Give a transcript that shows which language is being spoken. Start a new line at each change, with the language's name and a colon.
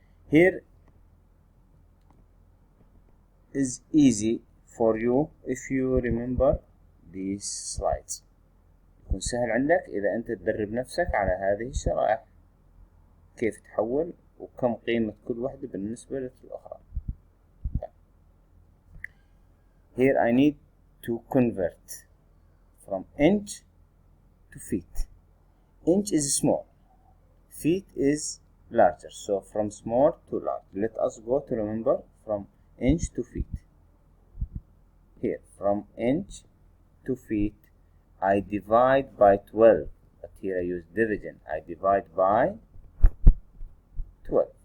English: Here is easy for you if you remember these slides.
Arabic: يكون سهل عندك إذا أنت تدرب نفسك على هذه الشرائح، كيف تحول وكم قيمة كل واحدة بالنسبة للأخرى.
English: Here I need to convert from inch to feet. Inch is small, feet is larger, so from small to large. Let us go to remember from inch to feet. Here, from inch to feet, I divide by 12, but here I use division. I divide by 12.